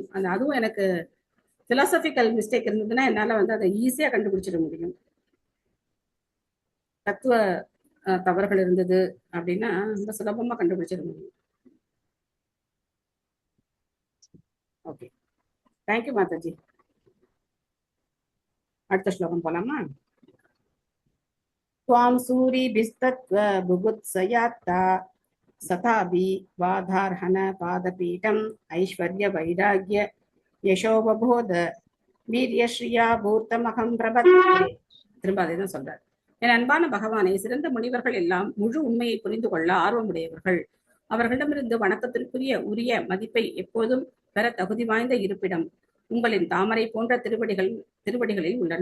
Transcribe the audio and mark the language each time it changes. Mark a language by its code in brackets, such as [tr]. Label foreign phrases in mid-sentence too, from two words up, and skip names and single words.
[ta] அதுவும் எனக்கு [en] philosophical mistake [ta] இருந்ததுன்னா என்னால வந்து அதை ஈஸியா கண்டுபிடிச்சிட முடியும். தத்துவ தவறுகள் இருந்தது அப்படின்னா ரொம்ப சுலபமா கண்டுபிடிச்சிட முடியும். [en] okay, thank you Mataji. [ta] அடுத்த ஸ்லோகம் போலாமா? [sa] त्वां सूरिभिस्तत्त्व बुभुत्सयात्ता सताभि वाधार्हन पादपीठम् ऐश्वर्य वैराग्य यशोवबोध वीर्यश्रिया पूर्तमहं प्रपद्ये. [ta] திரும்ப அதை தான் சொல்றார். என் அன்பான பகவானே, சிறந்த முனிவர்கள் எல்லாம் முழு உண்மையை புரிந்து கொள்ள ஆர்வமுடையவர்கள். அவர்களிடமிருந்து வணக்கத்திற்குரிய உரிய மதிப்பை எப்போதும் பெற தகுதி வாய்ந்த இருப்பிடம் உங்களின் தாமரை போன்ற திருவடிகளில் உள்ளன.